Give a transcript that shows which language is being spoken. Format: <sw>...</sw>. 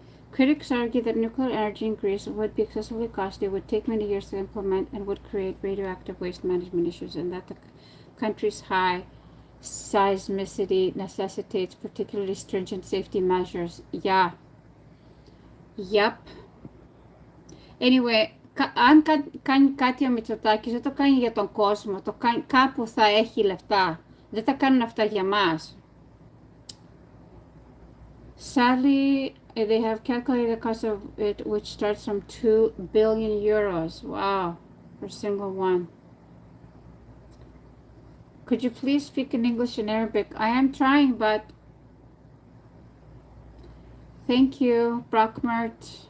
<en>Critics argue that nuclear energy in Greece would be excessively costly, would take many years to implement, and would create radioactive waste management issues, and that the country's high seismicity necessitates particularly stringent safety measures. Yeah. Yep.</en> <el>Anyway, αν κάνει κάτι ο Μητσοτάκης, δεν το κάνει για τον κόσμο, το κάνει, κάπου θα έχει λεφτά. Δεν τα κάνουν αυτά για μας.</el> <en>Sadly, they have calculated the cost of it, which starts from 2 billion euros. Wow, for a single one. Could you please speak in English and Arabic? I am trying, but thank you, Brockmart.</en>